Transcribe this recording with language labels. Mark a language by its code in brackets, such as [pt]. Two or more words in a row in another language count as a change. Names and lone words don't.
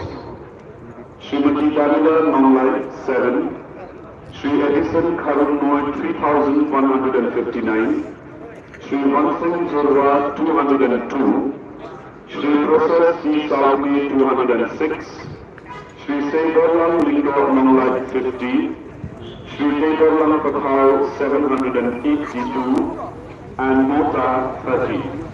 [en] Srimati Dalila Nonglai 7, Sri Edison Karunnoy 3,159, Sri Vansing Jorwa 202, Sri Process C. Salmi 206, Sri Saiborlang Lindo Nonglai 50, Sri Saiborlang Pakhao 782, and Mota 30.